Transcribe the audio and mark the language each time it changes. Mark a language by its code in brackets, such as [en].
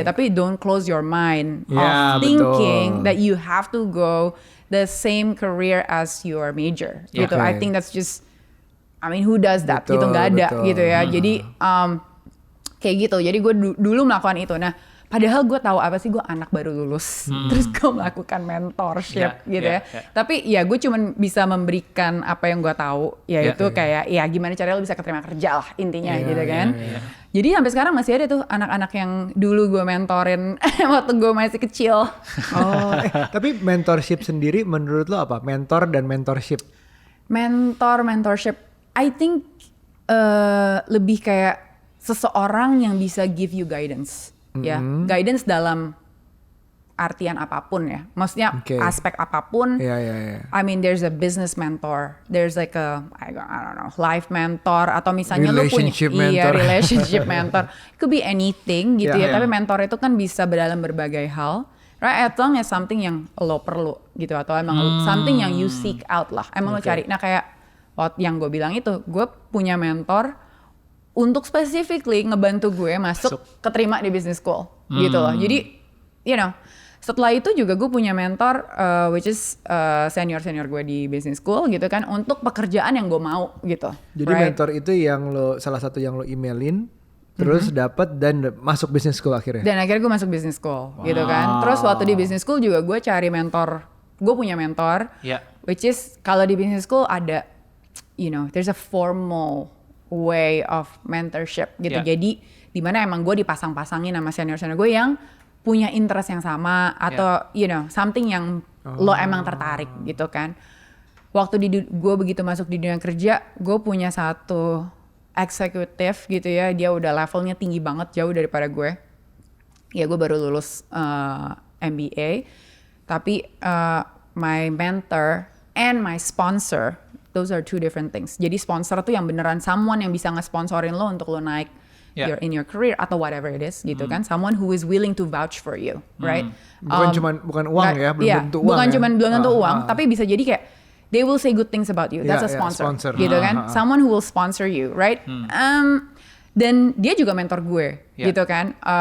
[en] Tapi don't close your mind of thinking that you have to go the same career as your major gitu. I think that's just who does that? [id] Betul, gitu nggak ada gitu ya. Jadi Kayak gitu. Jadi gue dulu melakukan itu. Nah, padahal gue tahu apa sih, gue anak baru lulus. Terus gue melakukan mentorship gitu ya. Tapi ya gue cuman bisa memberikan apa yang gue tahu, yaitu kayak ya gimana caranya lo bisa keterima kerja lah intinya gitu kan. Jadi sampai sekarang masih ada tuh anak-anak yang dulu gue mentorin waktu gue masih kecil. Tapi mentorship sendiri menurut lo apa? Mentor dan mentorship? Mentorship, [en] I think [id] lebih kayak seseorang yang bisa [en] give you guidance, [id] ya, guidance dalam artian apapun ya, maksudnya aspek apapun. [en] I mean, there's a business mentor, there's like a I don't know, life mentor, [id] atau misalnya lu punya [en] relationship mentor, it could be anything gitu ya. [id] Tapi mentor itu kan bisa dalam berbagai hal, right? [en] As long as something [id] yang lo perlu gitu, atau emang something yang [en] you seek out [id] lah, emang lo cari. Nah kayak yang gue bilang itu, gue punya mentor untuk specifically ngebantu gue masuk keterima di business school gitu loh. Jadi, [en] you know, [id] setelah itu juga gue punya mentor which is senior gue di business school gitu kan, untuk pekerjaan yang gue mau gitu. Jadi mentor itu yang lo, salah satu yang lo emailin, terus dapat dan masuk business school akhirnya. Dan akhirnya gue masuk business school gitu kan. Terus waktu di business school juga gue cari mentor. Gue punya mentor, which is kalau di business school ada, [en] you know, there's a formal way of mentorship [id] gitu. Jadi dimana emang gue dipasang-pasangin sama senior gue yang punya interest yang sama, atau [en] you know, something [id] yang lo emang tertarik gitu kan. Waktu gue begitu masuk di dunia kerja, gue punya satu eksekutif gitu ya, dia udah levelnya tinggi banget, jauh daripada gue. Ya gue baru lulus MBA, tapi [en] my mentor and my sponsor, those are two different things. [id] Jadi sponsor tuh yang beneran someone yang bisa nge-sponsorin lo untuk lo naik [en] in your career [id] atau [en] whatever it is [id] gitu kan. [en] Someone who is willing to vouch for you, right? [id] Bukan uang ya, belum tentu uang. Bukan cuman belum tentu uang, tapi bisa jadi kayak [en] they will say good things about you. That's a sponsor gitu kan. Someone who will sponsor you, right? [id] Dan dia juga mentor gue gitu kan.